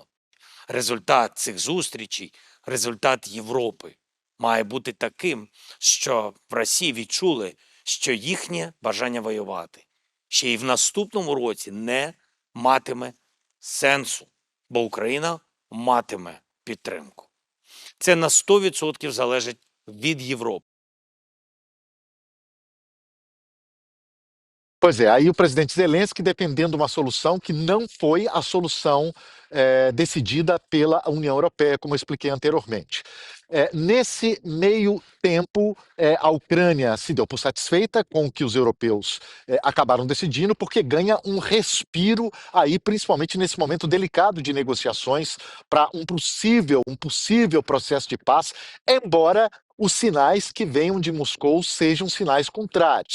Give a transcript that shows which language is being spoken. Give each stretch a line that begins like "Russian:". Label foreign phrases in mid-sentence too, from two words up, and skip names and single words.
Ukrainian: Результат цих зустрічей, результат Європи має бути таким, що в Росії відчули, що їхнє бажання воювати ще й в наступному році не матиме сенсу, бо Україна матиме підтримку. Це на 100% залежить від Європи.
Portuguese: Pois é, aí o presidente Zelensky defendendo uma solução que não foi a solução decidida pela União Europeia, como eu expliquei anteriormente. Nesse meio tempo, a Ucrânia se deu por satisfeita com o que os europeus acabaram decidindo, porque ganha um respiro aí, principalmente nesse momento delicado de negociações para um possível processo de paz, embora os sinais que venham de Moscou sejam sinais contrários.